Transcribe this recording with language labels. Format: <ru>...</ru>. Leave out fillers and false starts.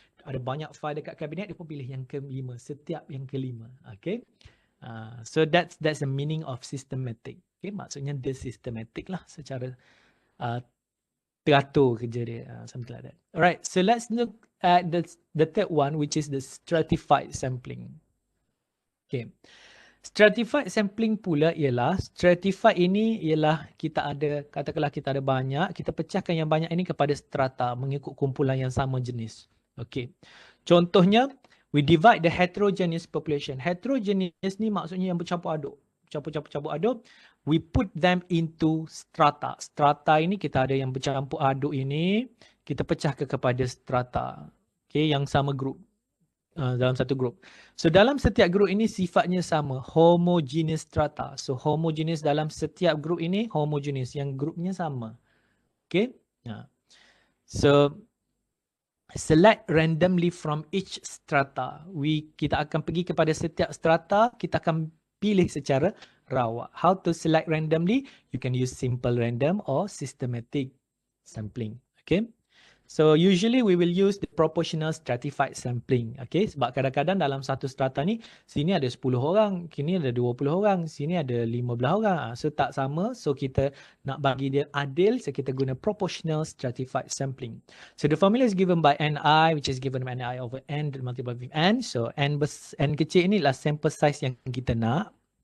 <ms>Ada banyak file dekat kabinet, dia pun pilih yang ke-5, setiap yang ke-5. Okay.</ms> <en>So that's the meaning of systematic. Okay,</en> <ms>maksudnya dia systematic lah secara teratur kerja dia,</ms> <en>something like that. Alright, so let's look at the third one, which is the stratified sampling.</en> <ms>Okay, stratified sampling pula ialah, stratified ini ialah kita ada, katakanlah kita ada banyak, kita pecahkan yang banyak ini kepada strata mengikut kumpulan yang sama jenis.</ms> <en>Okay, contohnya, we divide the heterogeneous population.</en> <ms>Heterogeneous ni maksudnya yang bercampur aduk. Campur aduk,</ms> <en>we put them into strata.</en> <ms>Strata ini kita ada yang bercampur aduk ini, kita pecahkan kepada strata. Okay, yang sama grup. Dalam satu grup. So dalam setiap grup ini sifatnya sama,</ms> <en>homogeneous strata.</en> <ms>So homogeneous dalam setiap grup ini homogeneous, yang grupnya sama.</ms> <en>Okay. So select randomly from each strata.</en> <ms>Kita akan pergi kepada setiap strata, kita akan pilih secara rawak.</ms> <en>How to select randomly? You can use simple random or systematic sampling. Okay. So usually we will use the proportional stratified sampling.</en> <ms>Okay. Sebab kadang-kadang dalam satu strata ni, sini ada 10 orang, sini ada 20 orang, sini ada 15 orang. So tak sama. So kita nak bagi dia adil, so kita guna proportional stratified sampling.</ms> <en>So the formula is given by Ni, which is given by Ni over N multiplied with N.</en> <ms>So N kecil ini adalah sample size yang kita nak.</ms>